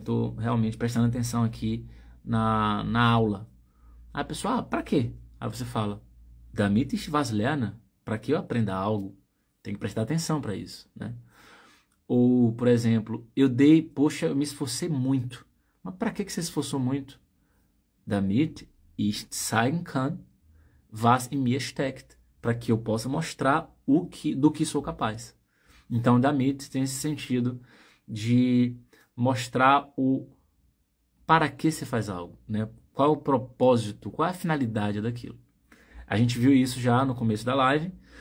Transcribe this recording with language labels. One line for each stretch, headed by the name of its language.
Portuguese: Eu tô realmente prestando atenção aqui na aula. Aí a pessoa, para quê? Aí você fala,
German: damit ich was lerne,
Portuguese: para que eu aprenda algo? Tem que prestar atenção para isso, né? Ou, por exemplo, eu me esforcei muito. Mas para que você se esforçou muito?
German: Damit ich zeigen kann, was in mir steckt.
Portuguese: Para que eu possa mostrar do que sou capaz. Então, damit tem esse sentido de mostrar o para que você faz algo, né? Qual é o propósito, qual é a finalidade daquilo. A gente viu isso já no começo da live.